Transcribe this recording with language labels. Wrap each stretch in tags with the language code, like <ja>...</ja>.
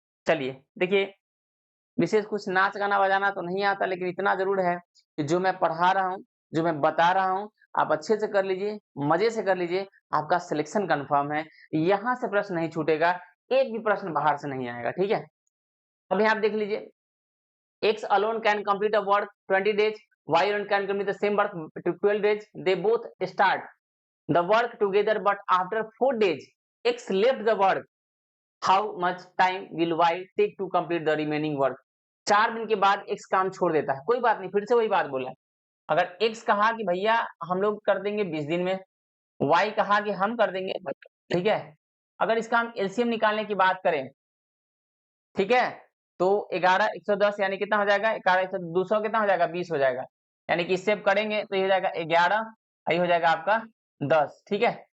<hi>चलिए देखिए, विशेष कुछ नाच गाना बजाना तो नहीं आता, लेकिन इतना जरूर है कि जो मैं पढ़ा रहा हूँ, जो मैं बता रहा हूँ, आप अच्छे से कर लीजिए, मजे से कर लीजिए, आपका सिलेक्शन कंफर्म है। यहाँ से प्रश्न नहीं छूटेगा, एक भी प्रश्न बाहर से नहीं आएगा, ठीक है। अब यहाँ आप देख लीजिए,</hi> <en>X alone can complete a work 20 days, Y alone can complete the same work to 12 days. They both start the work together, but after 4 days, X left the work. How much time will Y take to complete the remaining work?</en> <hi>4 दिन के बाद X काम छोड़ देता है, कोई बात नहीं, फिर से वही बात बोला। अगर X कहा कि भैया हम लोग कर देंगे 20 दिन में, Y कहा कि हम कर देंगे, ठीक है। अगर इसका हम एलसीएम निकालने की बात करें, ठीक है, तो 11 110 यानी कितना हो जाएगा, 11 200 कितना हो जाएगा, 20 हो जाएगा, यानी कि इससे करेंगे तो ये हो जाएगा 11, ये हो जाएगा आपका 10, ठीक है।</hi>